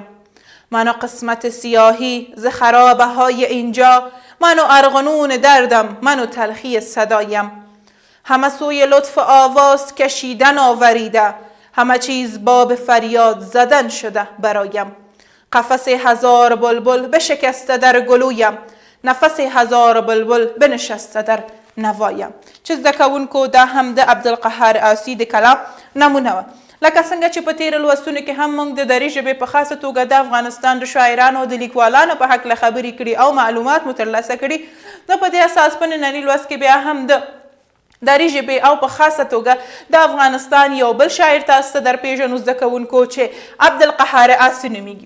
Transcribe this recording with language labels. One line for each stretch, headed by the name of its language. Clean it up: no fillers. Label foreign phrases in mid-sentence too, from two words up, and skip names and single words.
Persian: من و قسمت سیاهی ز خرابه های اینجا، من و ارغنون دردم، من و تلخی صدایم. همه سوی لطف آواز کشیدن آوریده، همه چیز باب فریاد زدن شده برایم. قفس هزار بلبل بشکسته در گلویم، نفس هزار بلبل بنشسته در نوایم.
Pashto: چې زده کوونکو دا هم د عبدالقهار آسی د کلام نمونه وه. لکه څنګه چې په تېرو لوستونو کې هم موږ د دري ژبې په خاصه توګه د افغانستان د شاعرانو او د لیکوالانو په هکله خبرې کړي او معلومات مو ترلاسه کړي، نو په دې اساس په ننني لوست کې بیا هم د دري ژبې او په خاصه توګه د افغانستان یو بل شاعر تاسو ته درپېژنو زده کوونکو چې عبدالقهار آسی نومیږي.